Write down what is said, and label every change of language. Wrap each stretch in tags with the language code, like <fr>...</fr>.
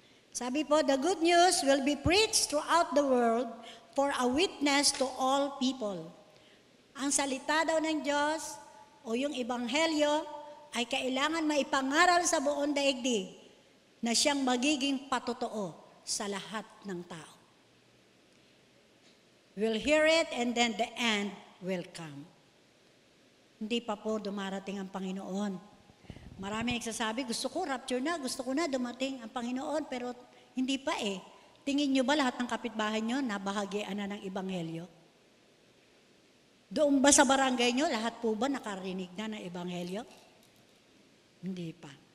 <tl>Sabi po,</tl> <en>the good news will be preached throughout the world for a witness to all people.</en> <tl>Ang salita daw ng Diyos o yung ebanghelyo ay kailangan maipangaral sa buong daigdig na siyang magiging patotoo sa lahat ng tao.</tl> <en>We'll hear it and then the end will come.</en> <tl>Hindi pa po dumarating ang Panginoon. Marami nagsasabi, gusto ko rapture na, gusto ko na dumating ang Panginoon, pero hindi pa eh. Tingin nyo ba lahat ng kapitbahay nyo nabahagian na ng ebanghelyo? Doon ba sa barangay nyo, lahat po ba nakarinig na ng ebanghelyo? Hindi pa.</tl>